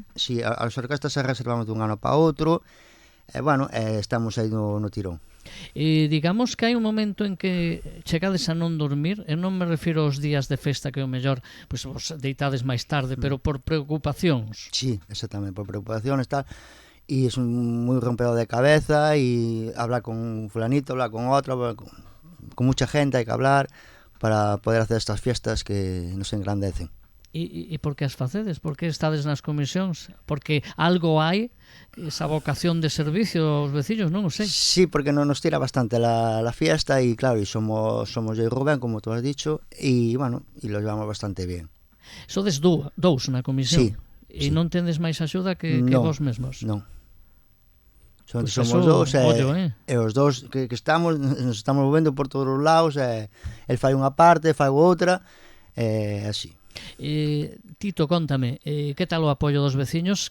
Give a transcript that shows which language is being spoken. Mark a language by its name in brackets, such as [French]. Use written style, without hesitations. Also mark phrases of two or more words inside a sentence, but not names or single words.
[Galician] Sí, as orquestas se reservamos dun ano para outro, e bueno, estamos aí no tirón. Digamos que hai un momento en que chegades a non dormir, e non me refiro aos días de festa que o mellor pois vos deitades máis tarde, pero por preocupacións. Sí, exactamente, por preocupacións tal, e é moi rompedor de cabeza, [Spanish] e hablar con fulanito, hablar con outro, con mucha gente hai que hablar para poder hacer estas fiestas que nos engrandecen. [Galician] E por que as facedes? Por que estades nas comisións? Porque algo hai, esa vocación de servicio aos veciños, non o sei. [Spanish] Sí, porque [Galician] non nos [Spanish] tira bastante la fiesta e claro, y somos yo y Rubén, como tú has dicho, y bueno, y lo llevamos bastante bien. [Galician] Sodes dous na comisión? Sí. E non tendes máis axuda que vos mesmos? Non. Pues somos dous e os dous que estamos, nos estamos movendo por todos os lados, el fai unha parte, fai outra, así. Tito, contame, que tal o apoio dos veciños?